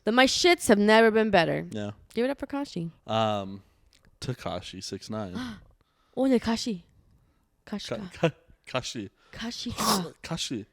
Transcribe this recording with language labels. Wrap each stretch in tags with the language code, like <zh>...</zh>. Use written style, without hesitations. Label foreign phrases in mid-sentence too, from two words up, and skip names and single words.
<en>My shits have never been better. Yeah. Give it up for Kashi. Takashi 6ix9ine. Oh, yeah, Kashi. Kashi. Kashi. Kashi. Kashi.</en>